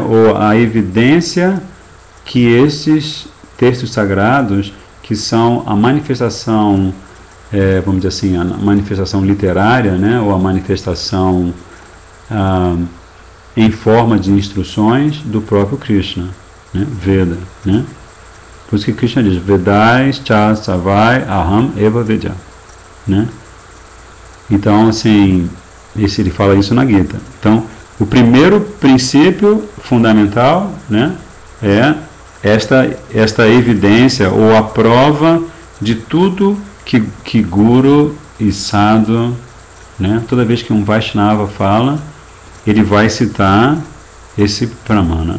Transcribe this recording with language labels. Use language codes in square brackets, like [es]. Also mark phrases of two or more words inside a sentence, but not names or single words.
[pt] Ou a evidência que esses textos sagrados, que são a manifestação, vamos dizer assim, a manifestação literária, né? Ou a manifestação em forma de instruções do próprio Krishna, né? Veda, né? Por isso que Krishna diz, [sa] Vedais cha savai aham eva vedya, [pt] né? Então, assim, ele fala isso na Gita. Então, o primeiro princípio fundamental, né, é esta evidência ou a prova de tudo que Guru e Sadhu, né, toda vez que um Vaishnava fala, ele vai citar esse Pramana.